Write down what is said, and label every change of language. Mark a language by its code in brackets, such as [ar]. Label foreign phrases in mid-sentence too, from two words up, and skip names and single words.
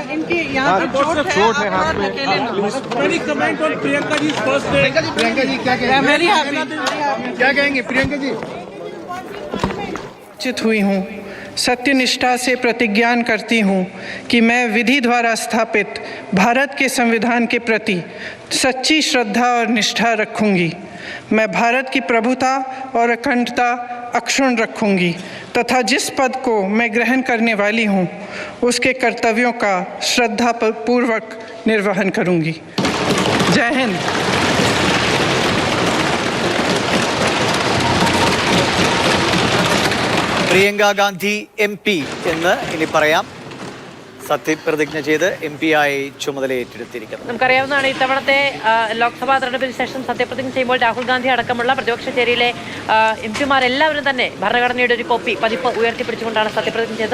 [hi] इनकी यहाँ पे चोट है हाथ में। [en] Any comment on Priyanka ji's first day? [hi] प्रियंका जी क्या कहेंगे प्रियंका जी? चित हुई हूँ, सत्यनिष्ठा से प्रतिज्ञा करती हूँ कि मैं विधि द्वारा स्थापित भारत के संविधान के प्रति सच्ची श्रद्धा और निष्ठा रखूँगी। मैं भारत की प्रभुता और अखंडता अक्षुण्ण रखूँगी तथा जिस पद को मैं ग्रहण करने वाली हूँ उसके कर्तव्यों का श्रद्धापूर्वक निर्वहन करूँगी। जय हिंद। [ml] പ്രിയങ്ക ഗാന്ധി MP എന്ന് ഇനി പറയാം. സത്യപ്രതിജ്ഞ ചെയ്ത് MP ആയി ചുമതലയേറ്റെടുത്തിരിക്കുന്നത്. നമുക്കറിയാവുന്നതാണ് ഇത്തവണത്തെ ലോക്സഭാ തെരഞ്ഞെടുപ്പിന് ശേഷം സത്യപ്രതിജ്ഞ ചെയ്യുമ്പോൾ രാഹുൽ ഗാന്ധി അടക്കമുള്ള പ്രതിപക്ഷ ചേരിയിലെ MP മാരെല്ലാവരും തന്നെ ഭരണഘടനയുടെ ഒരു പതിപ്പ് ഉയർത്തിപ്പിടിച്ചുകൊണ്ടാണ് സത്യപ്രതിജ്ഞ ചെയ്തത്.